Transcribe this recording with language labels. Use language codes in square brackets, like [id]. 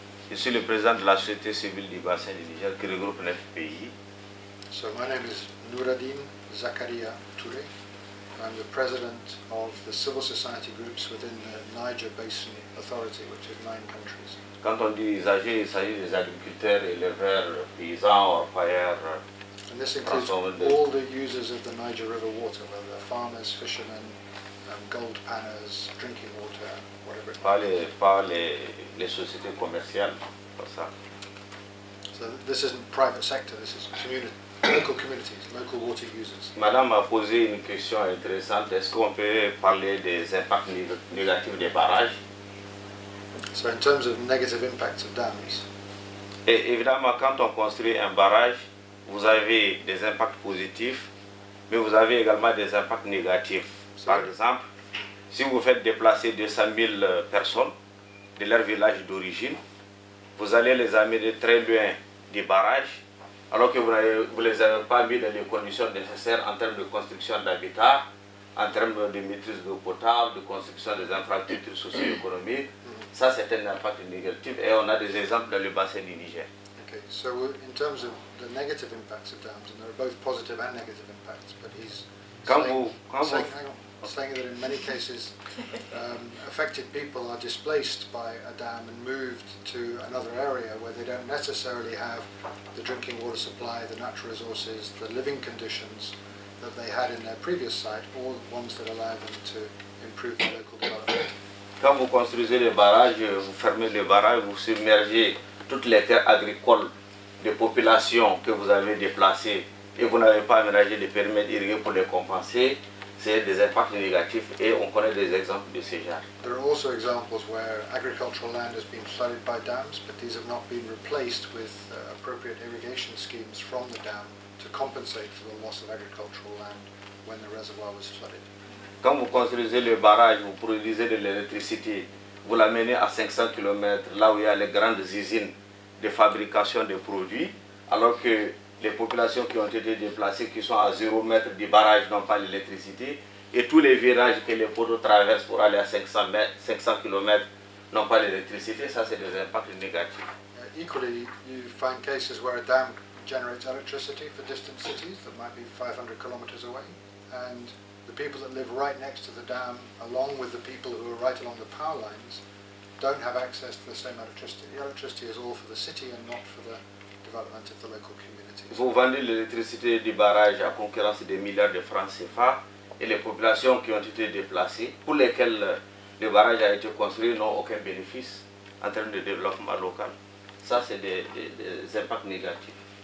[fr] Je suis le président de la société civile du bassin du Niger qui regroupe 9 pays. [en] So my name is Nouradine Zakaria Touré. I'm the president of the civil society groups within the Niger Basin Authority, which is 9 countries. [fr] Quand on dit usagers, il s'agit des agriculteurs, éleveurs, paysans, orpailleurs. [en] And this includes all the users of the Niger River water, whether they're farmers, fishermen, gold panners, drinking water, whatever it may be. [fr] Pas les sociétés commerciales, pas ça. [en] So this isn't private sector, this is local communities, local water users. [fr] Madame a posé une question intéressante. Est-ce qu'on peut parler des impacts négatifs des barrages? [en] So in terms of negative impacts of dams, [fr] et évidemment, quand on construit un barrage, vous avez des impacts positifs, mais vous avez également des impacts négatifs. Par exemple, si vous faites déplacer 200 000 personnes de leur village d'origine, vous allez les amener très loin du barrage, alors que vous ne les avez pas mis dans les conditions nécessaires en termes de construction d'habitat, en termes de maîtrise d'eau potable, de construction des infrastructures socio-économiques. Ça, c'est un impact négatif et on a des exemples dans le bassin du Niger. [en] Okay, so in terms of the negative impacts of dams, and there are both positive and negative impacts, but he's saying that in many cases affected people are displaced by a dam and moved to another area where they don't necessarily have the drinking water supply, the natural resources, the living conditions that they had in their previous site, or ones that allow them to improve the local development. [fr] Quand vous construisez les barrages, vous fermez les barrages, vous submergez toutes les terres agricoles des populations que vous avez déplacées et vous n'avez pas aménagé des périmètres irrigués pour les compenser, c'est des impacts négatifs et on connaît des exemples de ce genre. [en] There are also examples where agricultural land has been flooded by dams, but these have not been replaced with appropriate irrigation schemes from the dam to compensate for the loss of agricultural land when the reservoir was flooded. Quand vous construisez le barrage, vous produisez de l'électricité, vous l'amenez à 500 km, là où il y a les grandes usines de fabrication de produits, alors que les populations qui ont été déplacées, qui sont à 0 mètre du barrage, n'ont pas l'électricité, et tous les virages que les poteaux traversent pour aller à 500 km n'ont pas l'électricité. Ça, c'est des impacts négatifs. Equally, you find cases where a dam generates electricity for distant cities that might be 500 kilometers away, and the people that live right next to the dam, along with the people who are right along the power lines, don't have access to the same electricity. The electricity is all for the city and not for the development of the local communities. [fr] Vous vendez l'électricité du barrage à concurrence des milliards de francs CFA, et les populations qui ont été déplacées, pour lesquelles le barrage a été construit, n'ont aucun bénéfice en termes de développement local. Ça, c'est des impacts négatifs.